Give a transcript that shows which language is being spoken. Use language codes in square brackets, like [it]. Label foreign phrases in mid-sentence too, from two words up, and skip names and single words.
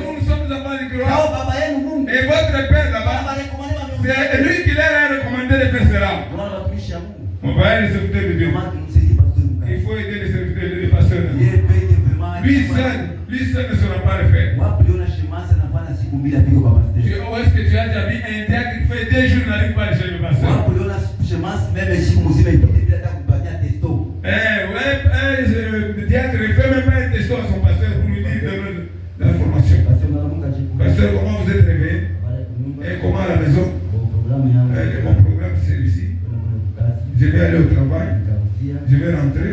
[fr] Nous sommes enfants de gloire. Et votre père là-bas, c'est lui qui leur a recommandé de faire cela. On va aider les serviteurs de Dieu. Il faut aider les serviteurs de Dieu, pasteur. Lui seul ne saura pas le faire. [sw] bila viko kwa pasteur. [fr] Est-ce que tu as déjà vu un diacre qui fait 2 jours n'arrive pas chez le pasteur? [sw] Hapo uliona shemasi meme siku mzima ipite bila hata kumpatia testo. [fr] Le diacre ne fait même pas un testo à son pasteur pour lui dire l'information. Pasteur, comment vous êtes réveillé? Et comment à la maison? Mon programme c'est celui-ci. Je vais aller au travail. Je vais rentrer.